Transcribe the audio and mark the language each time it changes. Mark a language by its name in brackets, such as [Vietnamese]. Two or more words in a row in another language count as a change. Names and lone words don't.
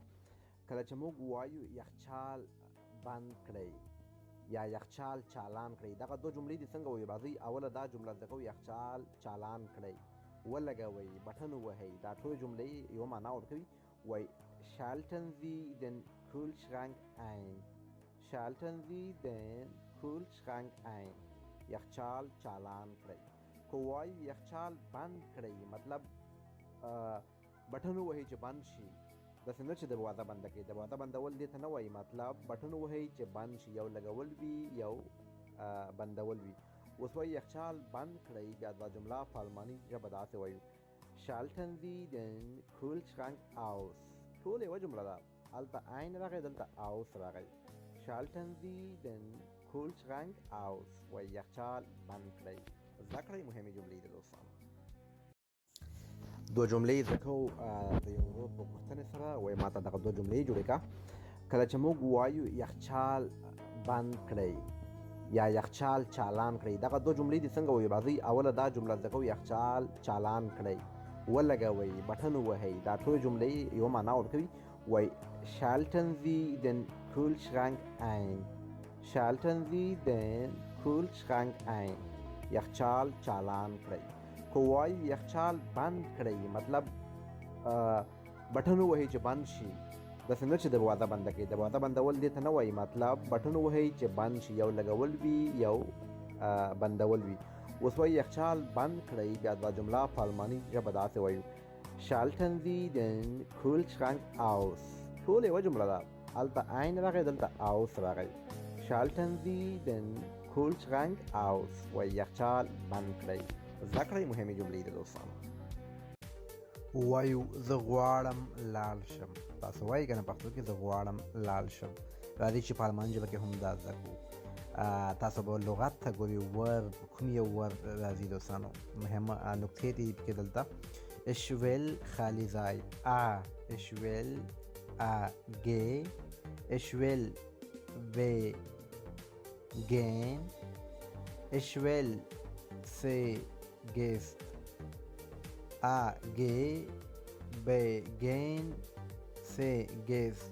[Pashto] کله چې موږ وایو یخچال بند کړئ یا یخچال چالان کړئ، دغه دوه جملې دې څنګه وایو؟ راځئ اوله دا جمله زده کوو، یخچال چالان کړئ، ولګوئ، بټن ووهئ. دا ټولې جملې یوه معنا ورکوي. [German] وایي schalten Sie den Kühlschrank ein schalten Sie den Kühlschrank ein [Pashto] یخچال چالان کړئ. کو وایو یخچال بند کړئ مطلب بټن ووهئ چې بند شي. داسې نه چې دروازه بنده کړئ، دروازه بندول دې ته نه وایي، مطلب بټن ووهئ چې بند شي، یو لګول وي یو بندول وي. اوس وایي یخچال بند کړئ، بیا دا جمله په الماني ژبه داسې وایو [German] schalten Sie den Kühlschrank aus. [Pashto] ټول یوه جمله ده، هلته ein راغی دلته aus راغی. [German] schalten Sie den Kühlschrank aus [Pashto] وایي یخچال بند کړئ. زده کړئ مهمې جملې دي دوستانو. دوه جملې زده کوو د یو ورور په پوښتنې سره. وایي ما ته دغه دوه جملې جوړې کړه. کله چې موږ وایو یخچال بند کړئ یا یخچال چالان کړئ، دغه دوه جملې دې څنګه وایو؟ راځئ اوله دا جمله زده کوو، یخچال چالان کړئ، ولګوئ، بټن ووهئ. دا ټولې جملې یوه معنا ورکوي. [German] وایي schalten Sie den Kühlschrank ein schalten Sie den Kühlschrank ein [Pashto] یخچال چالان کړئ. کو وایو یخچال بند کړئ مطلب بټن ووهئ چې بند شي. داسې نه چې دروازه بنده کړئ، دروازه بندول دې ته نه وایي، مطلب بټن ووهئ چې بند شي، یو لګول وي یو بندول وي. اوس وایي یخچال بند کړئ، بیا دا جمله په الماني ژبه داسې وایو [German] schalten Sie den Kühlschrank aus. [Pashto] ټول یوه جمله ده، هلته ein راغی دلته aus راغی. [German] schalten Sie den Kühlschrank aus [Pashto] و یخچال بند کړئ. زده کړئ مهمې جملې د دوستانو. وایو زه غواړم لاړ شم. تاسو وایي که نه پښتو کې زه غواړم لاړ شم. راځئ چې په الماني ژبه کې هم دا زده کړو. تاسو به لغت ته ګورئ ورب کوم یو ورب راځي دوستانو. مهمه نکتې دي پکې دلته. [German] Ich will [Pashto] خالی ځای [German] ich will geh ich will gehen ich will sie gehst geh gehen sie gehst.